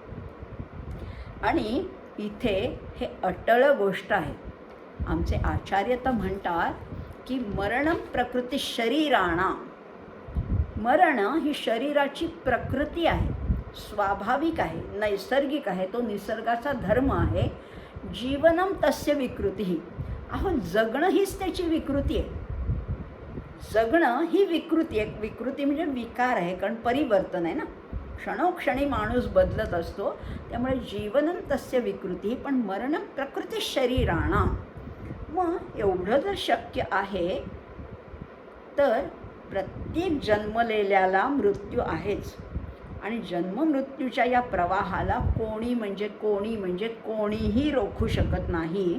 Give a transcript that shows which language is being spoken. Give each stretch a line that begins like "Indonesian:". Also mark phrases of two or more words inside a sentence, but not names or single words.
Marathi: आणि इथे हे अटळ गोष्ट आहे. आमचे आचार्य तर म्हणतात की
Sanskrit: मरण प्रकृती शरीराणां.
Marathi: मरण ही शरीराची प्रकृती आहे, स्वाभाविक आहे, नैसर्गिक आहे, तो निसर्गाचा धर्म आहे.
Sanskrit: जीवनम तस्य विकृती.
Marathi: अहो, जगणं हीच त्याची विकृती आहे. जगणं ही विकृती आहे. विकृती म्हणजे विकार आहे, कारण परिवर्तन आहे ना, क्षणोक्षणी माणूस बदलत असतो. त्यामुळे
Sanskrit: जीवनम तस्य विकृती.
Marathi: पण
Sanskrit: मरण प्रकृती शरीराणां.
Marathi: मग एवढं जर शक्य आहे तर प्रत्येक जन्मलेल्याला मृत्यू आहेच. आणि जन्ममृत्यूच्या या प्रवाहाला कोणी म्हणजे कोणीही रोखू शकत नाही.